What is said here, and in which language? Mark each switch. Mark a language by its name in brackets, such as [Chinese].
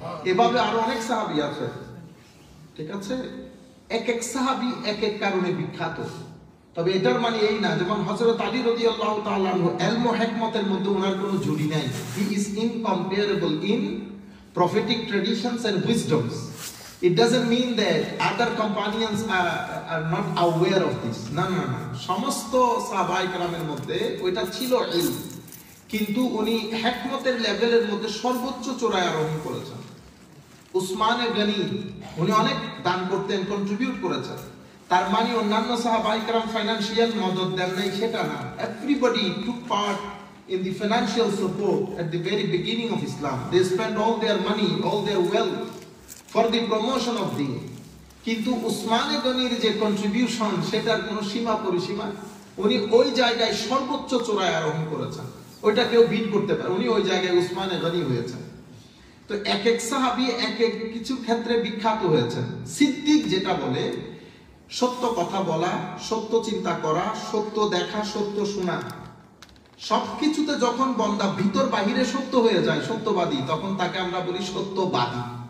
[Bangla] এভাবে আরো অনেক সাহাবী আছে, ঠিক আছে? এক এক সাহাবী এক এক কারণে বিখ্যাত। তবে এটার মানে এই না, যেমন হযরত আলী রাদিয়াল্লাহু তাআলা আনহু, ইলম ও হিকমতের মধ্যে ওনার কোনো জুড়ি নাই। [English] He is incomparable in prophetic traditions and wisdoms. It doesn't mean that other companions are not aware of this. [Bangla] না না না, সমস্ত সাহাবায়ে কেরামের মধ্যে ওইটা ছিল ইলম, কিন্তু উনি হিকমতের লেভেলের মধ্যে সর্বোচ্চ চূড়ায় আরোহণ করেছেন। উসমান গনি, উনি অনেক দান করতেন, কন্ট্রিবিউট করেছেন। তার মানে অন্যান্য সাহাবায়ে কেরাম ফাইনান্সিয়াল মদদ দেন নাই সেটা না। [English] Everybody took part in the financial support at the very beginning of Islam. They spent all their money, all their wealth for the promotion of deen. [Bangla] কিন্তু উসমান গনির যে কন্ট্রিবিউশন, সেটার কোনো সীমা পরিসীমা, উনি ওই জায়গায় সর্বোচ্চ চূড়ায় আরোহণ করেছেন, ওইটা কেউ বিট করতে পারে। উনি ওই জায়গায় উসমান গনি হয়েছেন। তো এক এক সাহাবী এক এক কিছু ক্ষেত্রে বিখ্যাত হয়েছেন। সিদ্দিক যেটা বলে, সত্য কথা বলা, সত্য চিন্তা করা, সত্য দেখা, সত্য শোনা, সবকিছুতে যখন বন্দা ভিতর বাহিরে সত্য হয়ে যায়, সত্যবাদী, তখন তাকে আমরা বলি সত্যবাদী।